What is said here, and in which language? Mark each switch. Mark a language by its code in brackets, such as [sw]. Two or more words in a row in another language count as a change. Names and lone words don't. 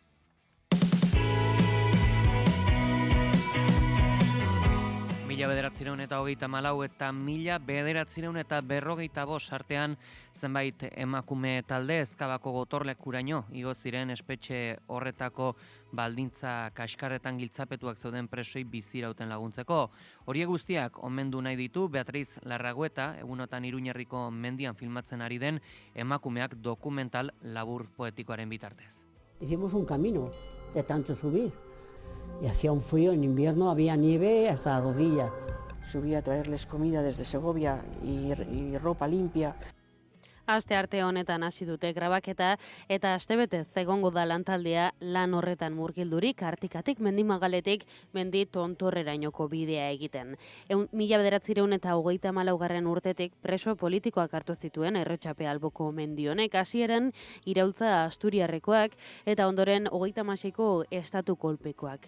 [eu] Mila 1934 eta 1945 artean zenbait emakume talde Ezkabako gotorlekuraino igo ziren espetxe horretako baldintza kaskarretan giltzapetuak zeuden presoi bizirauten laguntzeko. Horiek guztiak omendu nahi ditu Beatriz Larragueta, egunotan Iruñerriko mendian filmatzen ari den emakumeak dokumental labur poetikoaren bitartez. [es] Hicimos un camino de tanto subir. Y hacía un frío, en invierno había nieve hasta la rodilla. Subí a traerles comida desde Segovia y ropa limpia. [eu] Aste arte honetan hasi dute grabaketa eta astebetez egongo da lantaldea lan horretan murgildurik Artikatik Mendimagaletik mendi tontorrerainoko bidea egiten. 1934 urtetik preso politikoak hartu zituen Errotxape alboko mendi honek hasieran iraultza asturiarrekoak eta ondoren 36ko estatu kolpekoak.